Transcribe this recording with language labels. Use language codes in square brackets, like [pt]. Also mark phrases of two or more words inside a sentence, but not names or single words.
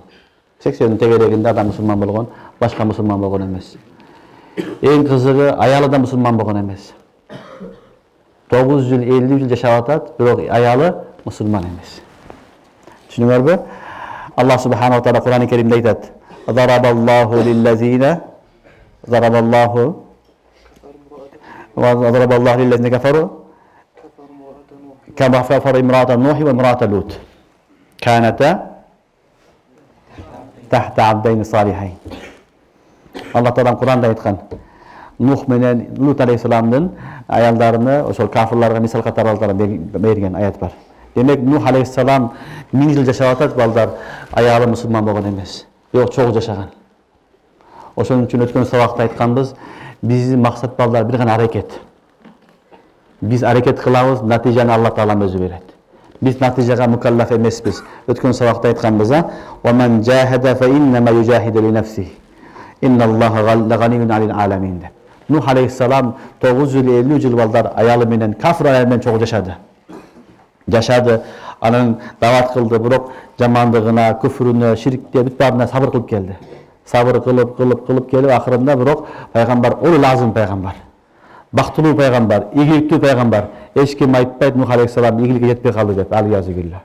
[ky] 80 тегерегинде адам мусулман болгон, башка мусулман болгон эмес. Эң кызыгы аялы да мусулман болгон эмес. 950 жыл жашап атат, бирок аялы мусулман эмес. Түшүнүңөрбү? Аллах субханаху таала Кур'ан-ы Керимде айтат: [ar] "ضرب الله للذين ضرب الله ضرب الله للذين كفروا كما كفر امرأة نوح وامرأة لوط. كانتا تحت عبدين صالحين." [ky] Аллах Таала Кур'анда айткан. Нух менен Лут алейхисаламдын аялдарыны ошол кафирларга мисал катары берген аят бар. Демек Нух алейхисалам 1000 жыл жашап атат, балдар аялы мусулман болгон эмес. Бирок чогуу жашаган. Ошон үчүн өткөн сабакта айтканбыз, биздин максат балдар бир гана аракет. Биз аракет кылабыз, натыйжаны Алла Таалам өзү берет. Биз натыйжага мукаллаф эмеспиз. Өткөн сабакта айтканбыз, [ar] "ومن جاهد فإنما يجاهد لنفسه. إن الله غني عن العالمين." [ky] Нух алейхиссалам 950 жыл балдар аялы менен кафир аял менен чогуу жашады. Анын дават кылды, бирок жамандыгына, күфрүнө, ширкке бүт баарына сабыр кылып келди. Сабыр кылып келип акырында бирок пайгамбар, ол лазым пайгамбар. Бактылуу пайгамбар, ийгиликтүү пайгамбар. Эч ким айтпайт Нух алейхиссалам ийгиликке жетпей калды деп, алиязыгилла.